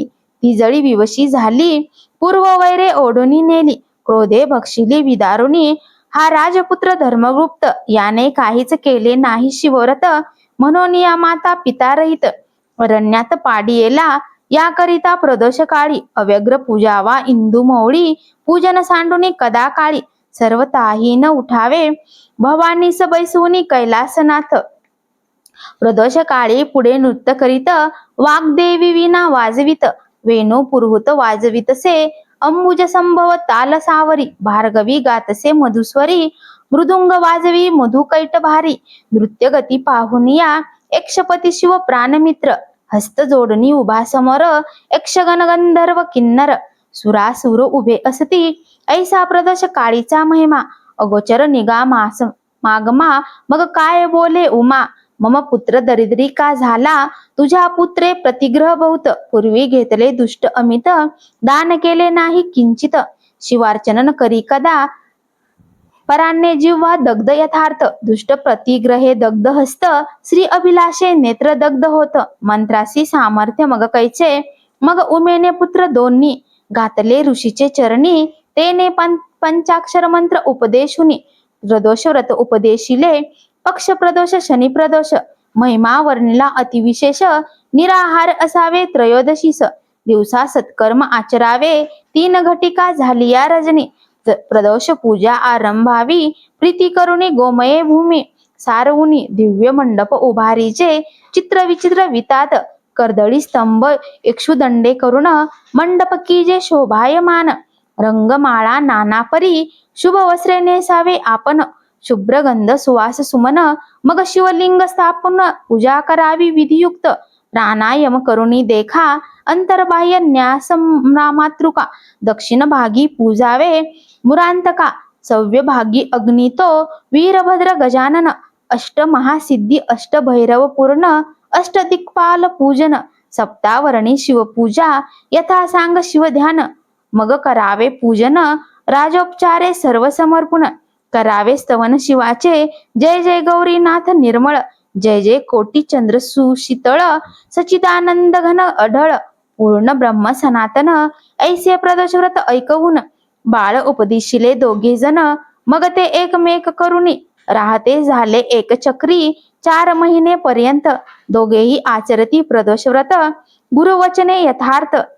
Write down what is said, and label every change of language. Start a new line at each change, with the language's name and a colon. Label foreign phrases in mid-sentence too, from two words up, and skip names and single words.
Marathi: ती जळी विवशी झाली, पूर्व वैरे ओढूनी नेली. क्रोधे भक्षिली विदारुनी, हा राजपुत्र धर्मगुप्त. याने काहीच केले नाही शिवव्रत, म्हणून या माता पिता रहित. अरण्यात पाडियेला, याकरिता प्रदोष काळी. अव्यग्र पूजावा इंदू मौळी, पूजन सांडूनी कदा काळी. सर्वताही न उठावे, भवानीस बैसवूनी कैलासनाथ. प्रदोष काळी पुढे नृत्य करीत, वाग्देवी विना वाजवित. वेणू पुरहुत वाजवितसे, अंबुज संभव ताल सावरी. भार्गवी गातसे मधुस्वरी, मृदुंग वाजवी मधुकैट भारी. नृत्य गती पाहुनिया, एकशपती शिव प्राणमित्र, हस्त जोडणी उभा समोर, यक्षगण गंधर्व किन्नर, सुरासुर उभे असती, ऐसा प्रदोष काळीचा महिमा, अगोचर निगा मास मागमा, मग काय बोले उमा, मम पुत्र दरिद्री का झाला, तुझ्या पुत्रे प्रतिग्रह बहुत, पूर्वी घेतले दुष्ट अमित, दान केले नाही किंचित, शिवार्चनन करी कदा, परान्ने जिव्हा दग्ध यथार्थ, दुष्ट प्रतिग्रहे दग्ध हस्त, श्री अभिलाषे नेत्र दग्ध होत, मंत्रासी सामर्थ्य मग कैचे, मग उमेने पुत्र दोन्ही, घातले ऋषीचे चरणी, तेने पंचाक्षर मंत्र उपदेशुनी, प्रदोष व्रत उपदेशिले, पक्ष प्रदोष शनी प्रदोष, महिमा वर्णिला अतिविशेष, निराहार असावे त्रयोदशीस, दिवसा सत्कर्म आचरावे, 3 घटिका झाली या रजनी, प्रदोष पूजा आरंभावी, प्रीती करुणी गोमये भूमी, सारवुनी दिव्य मंडप उभारीचे, चित्र विचित्र वितात, कर्दळी स्तंभ इक्षुदंडे करुण, मंडप कीजे शोभायमान, रंगमाळा नाना परी, शुभ वस्त्रे नेसावे आपण, शुभ्र गंध सुवास सुमन, मग शिवलिंग स्थापन पूजा करावी विधियुक्त, प्राणायाम करुणी देखा, अंतर्बाह्य न्यास मातृका, दक्षिण भागी पूजावे मुरांतका, सव्य भागी अग्नितो वीरभद्र गजानन, अष्ट महासिद्धी अष्ट भैरव पूर्ण, अष्ट दिक्पाल पूजन, सप्तावरणी शिवपूजा, यथा सांग शिवध्यान, मग करावे पूजन, राजोपचारे सर्व समर्पण, करावे स्तवन शिवाचे, जय जय गौरीनाथ निर्मळ, जय जय कोटी चंद्र सुशीतळ, सचिदानंद घन अढळ, पूर्ण ब्रह्म सनातन, ऐसे प्रदोष व्रत ऐकवून, बाळ उपदिशिले दोघे जण, मग ते एकमेक करुणी, राहते झाले एक चक्री, 4 महिने पर्यंत, दोघेही आचरती प्रदोष व्रत, गुरुवचने यथार्थ,